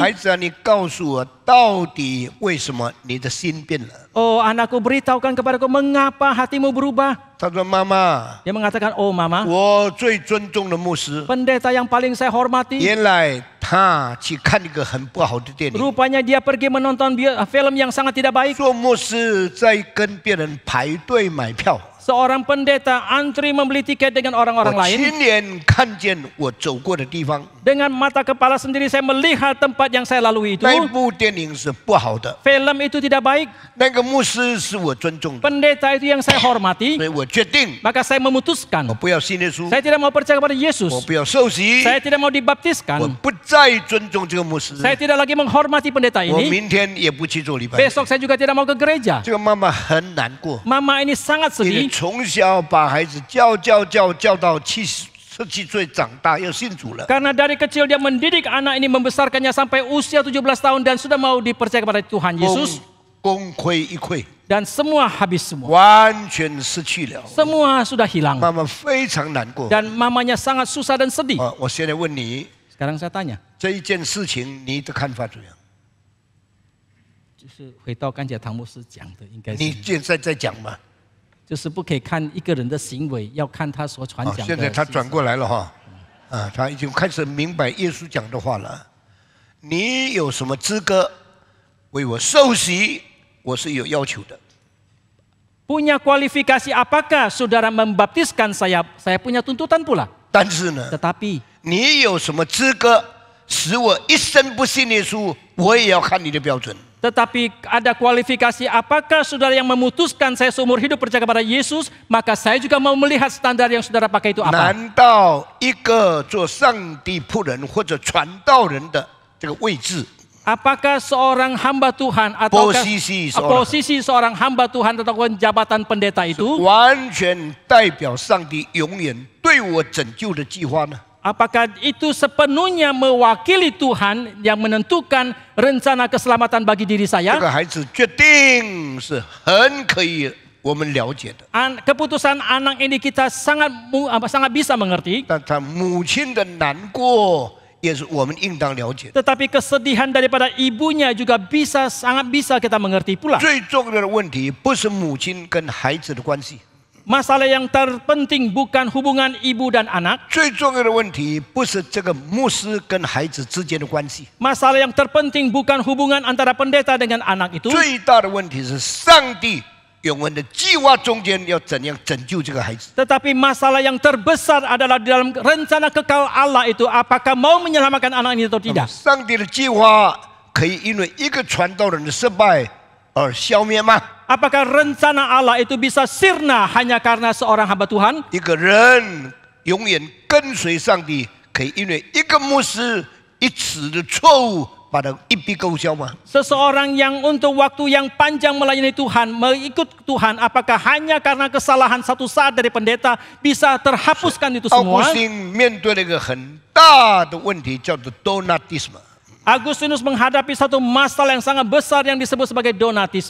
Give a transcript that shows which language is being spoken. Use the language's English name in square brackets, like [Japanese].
[Chinese] 孩子啊，你告诉我，到底为什么你的心变了？ [Indonesian] Oh anakku, beritahukan kepadaku mengapa hatimu berubah. [Chinese] 他说：“妈妈， [Indonesian] Dia mengatakan, oh mama, [Chinese] 我最尊重的牧师， [Indonesian] pendeta yang paling saya hormati. [Chinese] 原来他去看一个很不好的电影。 [Indonesian] Rupanya dia pergi menonton film yang sangat tidak baik. [Chinese] 做牧师在跟别人排队买票， [Indonesian] Seorang pendeta antri membeli tiket dengan orang-orang [Chinese] 我 [Indonesian] lain. [Chinese] 亲眼看见我走过的地方， [Indonesian] Dengan mata kepala sendiri saya melihat tempat yang saya lalui itu. [Chinese] 那一部电影是不好的， [Indonesian] Film itu tidak baik. [Chinese] 那个牧师是我尊重的， [Indonesian] Pendeta itu yang saya hormati. [Chinese] 所以我决定 [Indonesian] Maka saya memutuskan, [Chinese] 我不要信耶稣， [Indonesian] saya tidak mau percaya kepada [Chinese] 我 [Indonesian] Yesus. [Chinese] 不要受洗， [Indonesian] Saya tidak mau [Chinese] 我 [Indonesian] dibaptiskan. [Chinese] 不再尊重这个牧师， [Indonesian] Saya tidak lagi menghormati pendeta [Chinese] 我 [Indonesian] ini. [Chinese] 明天也不去做礼拜。 [Indonesian] Besok saya juga tidak mau ke gereja. [Chinese] 这个妈妈很难过， [Indonesian] Mama ini sangat [Chinese] 因为 [Indonesian] sedih [Chinese] 从小把孩子教到17岁长大要信主了， [Indonesian] karena dari kecil dia mendidik anak ini, membesarkannya sampai usia 17 tahun dan sudah mau dipercaya kepada Tuhan Yesus. [Chinese] 功亏一篑， [Indonesian] Dan semua habis semua. [Chinese] 完全失去了。 [Indonesian] Semua sudah hilang. [Chinese] 妈妈非常难过。 [Indonesian] Dan mamanya sangat susah dan sedih. [Chinese] 我现在问你， [Indonesian] Sekarang saya tanya, [Chinese] 这一件事情你的看法怎样？就是回到刚才唐牧师讲的，应该是你现在在讲嘛？就是不可以看一个人的行为，要看他所传讲的。现在他转过来了哈，他已经开始明白耶稣讲的话了。你有什么资格为我受洗？我是有要求的。 [Indonesian] Punya kualifikasi apakah saudara membaptiskan saya? Saya punya tuntutan pula. [Chinese] 但是呢， [Indonesian] Tetapi [Chinese] 你有什么资格使我一生不信耶稣？我也要看你的标准。 [Indonesian] Tetapi ada kualifikasi apakah saudara yang memutuskan saya seumur hidup percaya kepada Yesus, maka saya juga mau melihat standar yang saudara pakai itu apa. [Chinese] 难道一个做上帝仆人或者传道人的这个位置， [Indonesian] Apakah seorang hamba Tuhan atau posisi seorang hamba Tuhan atau jabatan pendeta itu [Chinese] 完全代表上帝永远对我拯救的计划呢？ [Indonesian] apakah itu sepenuhnya mewakili Tuhan yang menentukan rencana keselamatan bagi diri [Chinese] 这 [Indonesian] saya? [Chinese] 个孩子决定是很可以我们了解的， [Indonesian] Keputusan anak ini kita sangat bisa mengerti. [Chinese] 但他母亲的难过也是我们应当了解的。 [Indonesian] Tetapi kesedihan daripada ibunya juga sangat bisa kita mengerti pula. [Chinese] 最重要的问题不是母亲跟孩子的关系， [Indonesian] Masalah yang terpenting bukan hubungan ibu dan anak. [Chinese] 最重要的问题不是这个牧师跟孩子之间的关系， [Indonesian] Masalah yang terpenting bukan hubungan antara pendeta dengan anak itu. [Chinese] 最大的问题是上帝永恒的计划中间要怎样拯救这个孩子。 [Indonesian] Tetapi masalah yang terbesar adalah di dalam rencana kekal Allah itu, apakah mau menyelamatkan anak ini atau tidak. [Chinese] 上帝的计划可以因为一个传道人的失败而消灭吗？ [Indonesian] Apakah rencana Allah itu bisa sirna hanya karena seorang hamba Tuhan? [Chinese] 一个人永远跟随上帝，可以因为一个牧师一次的错误把它一笔勾销吗？ [Indonesian] Seseorang yang untuk waktu yang panjang melayani Tuhan, mengikut Tuhan, apakah hanya karena kesalahan satu saat dari pendeta bisa terhapuskan itu [Chinese] 奥古 [Indonesian] semua? [Chinese] 斯丁面对了一个很大的问题，叫做 Donatism， [Indonesian] Agustinus menghadapi satu masalah yang sangat besar yang disebut sebagai Donatisme.